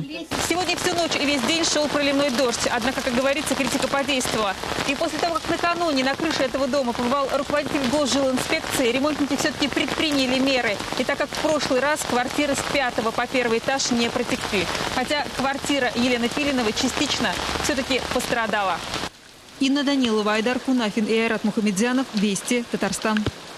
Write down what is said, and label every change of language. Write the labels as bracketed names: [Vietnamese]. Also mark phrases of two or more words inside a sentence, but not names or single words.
[Russian] Сегодня всю ночь и весь день шел проливной дождь. Однако, как говорится, критика подействовала. И после того, как накануне на крыше этого дома побывал руководитель Госжилинспекции, ремонтники все-таки предприняли меры. И так как в прошлый раз квартиры с 5-го по 1-й этаж не протекли. Хотя квартира Елены Пилиновой частично все-таки пострадала. Инна Данилова, Айдар Кунафин и Айрат Мухамедзянов. Вести, Татарстан.